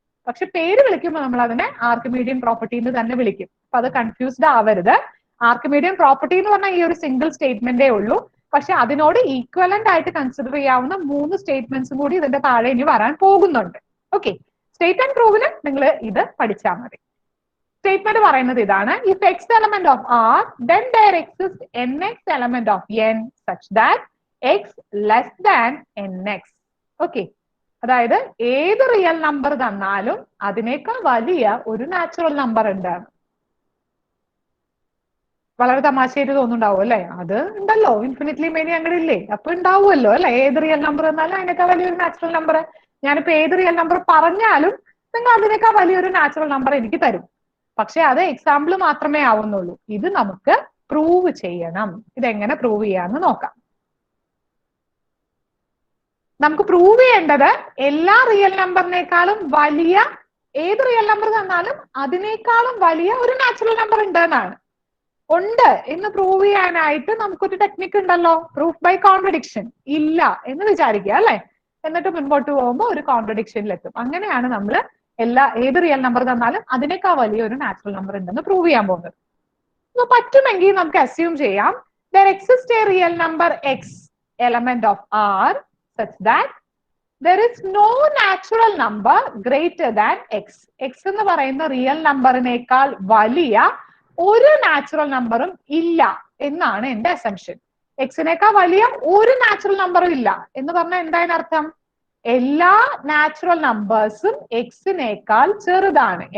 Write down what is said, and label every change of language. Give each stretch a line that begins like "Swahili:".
Malayalam: പക്ഷെ പേര് വിളിക്കുമ്പോൾ നമ്മൾ അതിനെ ആർക്കിമീഡിയൻ പ്രോപ്പർട്ടി എന്ന് തന്നെ വിളിക്കും. അപ്പൊ അത് കൺഫ്യൂസ്ഡ് ആവരുത്. ആർക്കിമീഡിയൻ പ്രോപ്പർട്ടി എന്ന് പറഞ്ഞാൽ ഈ ഒരു സിംഗിൾ സ്റ്റേറ്റ്മെന്റേ ഉള്ളൂ. പക്ഷെ അതിനോട് ഈക്വലന്റ് ആയിട്ട് കൺസിഡർ ചെയ്യാവുന്ന 3 സ്റ്റേറ്റ്മെന്റ്സും കൂടി ഇതിന്റെ താഴെ ഇനി വരാൻ പോകുന്നുണ്ട്. ഓക്കെ, സ്റ്റേറ്റ് ആൻഡ് പ്രൂവിന് നിങ്ങൾ ഇത് പഠിച്ചാൽ മതി. സ്റ്റേറ്റ്മെന്റ് പറയുന്നത് ഇതാണ്:
English: If X element of R then there exists nx element of n such that x less than nx.
Malayalam: Okay, അതായത് ഏത് റിയൽ നമ്പർ തന്നാലും അതിനേക്കാൾ വലിയ ഒരു നാച്ചുറൽ നമ്പർ ഉണ്ട്. വളരെ തമാശയായിട്ട് തോന്നുന്നുണ്ടാവും അല്ലെ? അത് ഉണ്ടല്ലോ, ഇൻഫിനിറ്റ്ലി മെനി അങ്ങനെ ഇല്ലേ? അപ്പൊ ഉണ്ടാവുമല്ലോ അല്ലെ? ഏത് റിയൽ നമ്പർ തന്നാലും അതിനേക്കാൾ വലിയൊരു നാച്ചുറൽ നമ്പർ. ഞാനിപ്പോ ഏത് റിയൽ നമ്പർ പറഞ്ഞാലും നിങ്ങൾ അതിനേക്കാൾ വലിയൊരു നാച്ചുറൽ നമ്പർ എനിക്ക് തരും. പക്ഷെ അത് എക്സാമ്പിൾ മാത്രമേ ആവുന്നുള്ളൂ. ഇത് നമുക്ക് പ്രൂവ് ചെയ്യണം. ഇതെങ്ങനെ പ്രൂവ് ചെയ്യാന്ന് നോക്കാം. നമുക്ക് പ്രൂവ് ചെയ്യേണ്ടത് എല്ലാ റിയൽ നമ്പറിനേക്കാളും വലിയ ഏത് റിയൽ നമ്പർ തന്നാലും അതിനേക്കാളും വലിയ ഒരു നാച്ചുറൽ നമ്പർ ഉണ്ട് എന്നാണ്. ഉണ്ട് എന്ന് പ്രൂവ് ചെയ്യാനായിട്ട് നമുക്കൊരു ടെക്നിക്ക് ഉണ്ടല്ലോ, പ്രൂഫ് ബൈ കോൺട്രഡിക്ഷൻ. ഇല്ല എന്ന് വിചാരിക്കുക അല്ലെ? എന്നിട്ട് മുൻപോട്ട് പോകുമ്പോൾ ഒരു കോൺട്രഡിക്ഷനിലെത്തും. അങ്ങനെയാണ് നമ്മൾ ഏത് റിയൽ നമ്പർ തന്നാലും അതിനേക്കാൾ വലിയ ഒരു നാച്ചുറൽ നമ്പർ ഉണ്ടെന്ന് പ്രൂവ് ചെയ്യാൻ പോകുന്നത്. അപ്പൊ പറ്റുമെങ്കിൽ നമുക്ക് അസ്യൂം ചെയ്യാം
English: there exists a real number x element of R such that there is no natural number greater than x.
Malayalam: x എന്ന് പറയുന്ന റിയൽ നമ്പറിനേക്കാൾ വലിയ ഒരു നാച്ചുറൽ നമ്പറും ഇല്ല എന്നാണ് എന്റെ അസംഷൻ. എക്സിനേക്കാൾ വലിയ ഒരു നാച്ചുറൽ നമ്പറും ഇല്ല എന്ന് പറഞ്ഞാൽ എന്തായാലും അർത്ഥം? എല്ലാ നാച്ചുറൽ നമ്പേഴ്സും എക്സിനേക്കാൾ ചെറുതാണ്.